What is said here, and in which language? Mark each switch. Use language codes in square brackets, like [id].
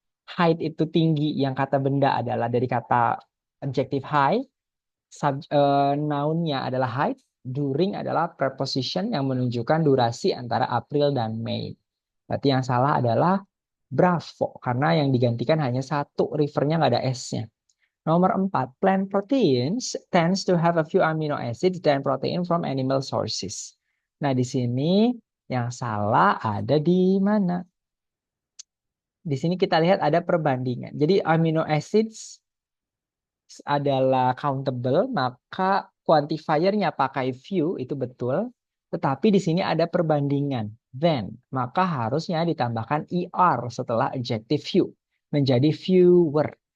[id] Height itu tinggi, yang kata benda adalah dari kata adjective high. Nounnya adalah height, during adalah preposition yang menunjukkan durasi antara April dan Mei. Berarti yang salah adalah Bravo, karena yang digantikan hanya satu, rivernya nggak ada S-nya. Nomor 4, [en] plant proteins tends to have a few amino acids than protein from animal sources. [id] Nah, di sini yang salah ada di mana? Di sini kita lihat ada perbandingan. Jadi amino acids adalah countable, maka quantifiernya pakai few, itu betul. Tetapi di sini ada perbandingan, then, maka harusnya ditambahkan er setelah adjective few, menjadi fewer.